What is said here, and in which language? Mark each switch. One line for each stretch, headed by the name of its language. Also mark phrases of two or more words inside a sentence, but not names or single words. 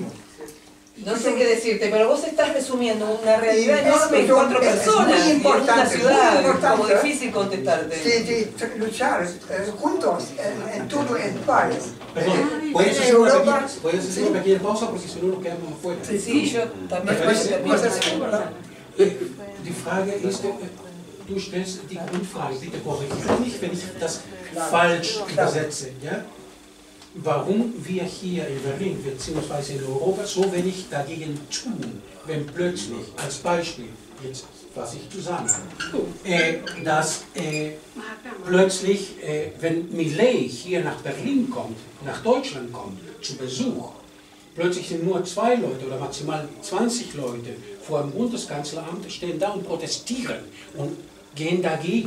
Spanish: no sé qué decirte, pero vos estás resumiendo una realidad enorme en 4 personas, muy importante, en una ciudad, muy importante, como difícil contestarte. De luchar juntos en todo el país. Perdón, ¿puedes hacer una pequeña pausa porque si no nos quedamos afuera? Sí, yo también.
German: Die Frage ist, du stellst die Grundfrage, bitte korrigiere mich, wenn ich das falsch übersetze. Ja? Warum wir hier in Berlin bzw. in Europa so wenig dagegen tun, wenn plötzlich, als Beispiel, jetzt fasse ich zusammen, dass plötzlich, wenn Milei hier nach Berlin kommt, nach Deutschland kommt, zu Besuch, plötzlich sind nur 2 Leute oder maximal 20 Leute vor dem Bundeskanzleramt, stehen da und protestieren und gehen dagegen.